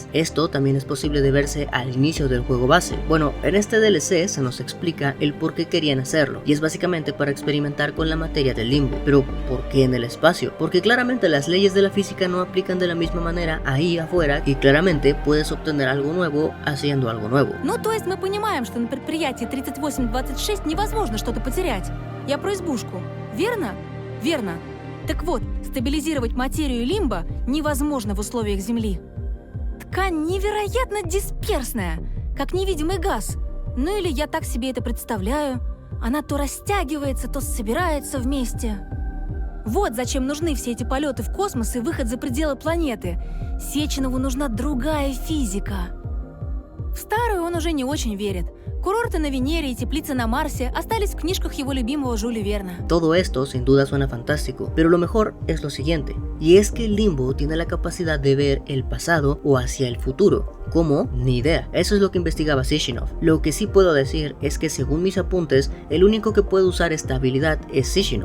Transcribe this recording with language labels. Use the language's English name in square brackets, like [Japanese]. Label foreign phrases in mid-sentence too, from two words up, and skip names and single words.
[Spanish] Esto también es posible de verse al inicio del juego base. Bueno, en este DLC se nos explica el por qué querían hacerlo, y es básicamente para experimentar con la materia del limbo. Pero ¿por qué en el espacio? Porque claramente las leyes de la física no aplican de la misma manera ahí afuera, y claramente puedes obtener algo nuevo haciendo algo nuevo. [Russian] Ну, то есть мы понимаем, что на предприятии 3826 невозможно что-то потерять. Я про избушку. Верно? Верно. Так вот, стабилизировать материю лимба невозможно в условиях Земли. Ткань невероятно дисперсная, как невидимый газ. Ну или я так себе это представляю. Она то растягивается, то собирается вместе. Вот зачем нужны все эти полеты в космос и выход за пределы планеты. Сеченову нужна другая физика. В старую он уже не очень верит. Курорты на Венере y теплицы на Марсе остались в книжках его любимого Жюля Верна. [Spanish] Todo esto sin duda suena fantástico, pero lo mejor es lo siguiente, y es que el limbo tiene la capacidad de ver el pasado o hacia el futuro. ¿Cómo? Ni idea. Eso es lo que investigaba Sishinov. Lo que sí puedo decir es que según mis apuntes, el único que puede usar esta habilidad es Sishinov.